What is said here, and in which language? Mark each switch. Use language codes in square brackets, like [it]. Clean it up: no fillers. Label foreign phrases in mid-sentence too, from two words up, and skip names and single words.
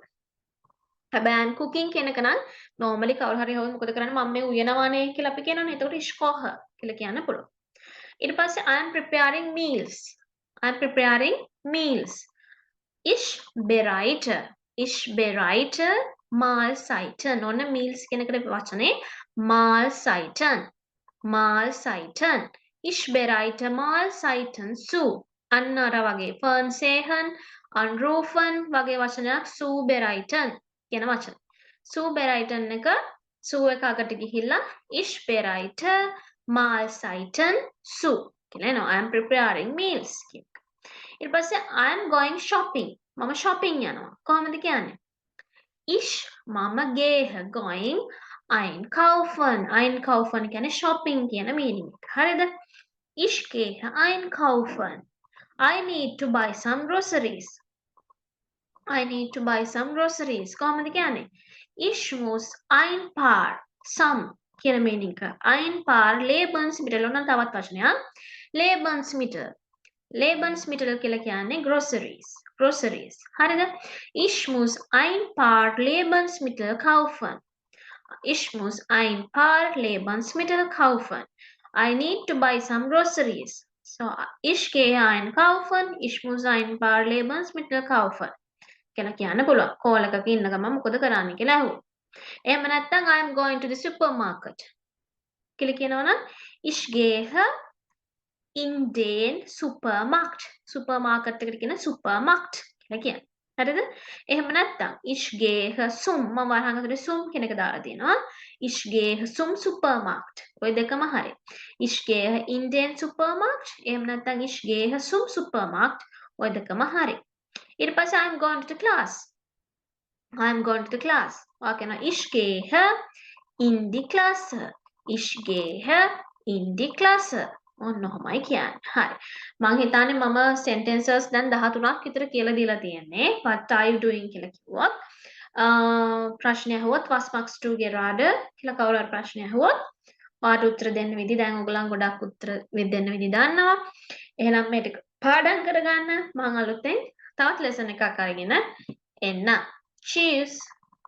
[si] හැබැයි [en] I'm cooking [si] කියන එක නම් normally කවුරු හරි හොයන මොකද කරන්නේ මම මේ උයනවානේ කියලා අපි කියනවනේ. එතකොට [de] ich koche [si] කියලා කියන්න පුළුවන්. ඊට පස්සේ [en] I am preparing meals. I am preparing meals. [de] Ich bereite. Ich bereite Mahlzeiten. [si] ඔන්න meals කියන එකට වචනේ Mahlzeiten. [de] Mahlzeiten. Ich bereite Mahlzeiten zu. [si] අන්න අර වගේ [de] Fernsehen, anrufen [si] වගේ වචනයක් zubereiten කියන වචන. zubereiten එක zu එක අගට ගිහිල්ලා [de] ich bereite Mahlzeiten zu [si] කියලා එනවා. [en] I am preparing meals [si] කියන එක. ඊට පස්සේ [en] I am going shopping. [si] මම shopping යනවා. කොහොමද කියන්නේ? [de] Ich මම gehe going einkaufen. [si] Einkaufen කියන්නේ shopping කියන meaning එක. හරිද? [de] Ich gehe einkaufen. [en] I need to buy some groceries. I need to buy some groceries. [si] කොහොමද කියන්නේ? [de] Ich muss ein paar some කියන meaning එක. Ein paar Lebensmittel [si] ඔන්න තවත් වචනයක්. [de] Lebensmittel. [si] Lebensmittel කියලා කියන්නේ groceries. Groceries. හරිද? [de] Ich muss ein paar Lebensmittel kaufen. Ich muss ein paar Lebensmittel kaufen. [en] I need to buy some groceries. So, [de] ich gehe einkaufen. Ich muss ein paar Lebensmittel kaufen. [si] කියලා කියන්න පුළුවන්. කෝල් එකක ඉන්න ගමන් මොකද කරන්නේ කියලා අහුවොත්. එහෙම නැත්නම් [en] I am going to the supermarket. [si] කියලා කියනවනම් [de] ich gehe in den Supermarkt. [si] Supermarket එකට කියන supermarkt කියලා කියන්නේ. හරිද? එහෙම නැත්නම් [de] ich gehe zum [si] මම වරහන් ඇතුලේ zum කියන එක දාලා තියෙනවා. [de] Ich gehe zum Supermarkt. [si] ඔය දෙකම හරි. [de] Ich gehe in den Supermarkt. [si] එහෙම නැත්නම් [de] ich gehe zum Supermarkt. [si] ඔය දෙකම හරි. ඊට පස්සේ [en] I am going to the class. I am going to the class. [si] ඔයා කියනවා [de] ich gehe [en] in the class. [de] Ich gehe in die Klasse. [si] ඔන්න ඔහොමයි කියන්නේ. හරි. මං හිතන්නේ මම sentences දැන් 13ක් විතර කියලා දීලා තියෙන්නේ. [en] What are you doing [si] කියලා කිව්වොත්. ප්‍රශ්නය අහුවොත් [de] was machst du gerade [si] කියලා කවුරු හරි ප්‍රශ්නය අහුවොත් ඔයාට උත්තර දෙන්න විදි දැන් ඔයගොල්ලන් ගොඩක් උත්තර දෙන්න විදි දන්නවා. එහෙනම් මේ ටික පාඩම් කරගන්න මම අලුතෙන් තවත් ලෙසන් එකක් අරගෙන එන්න. Cheers!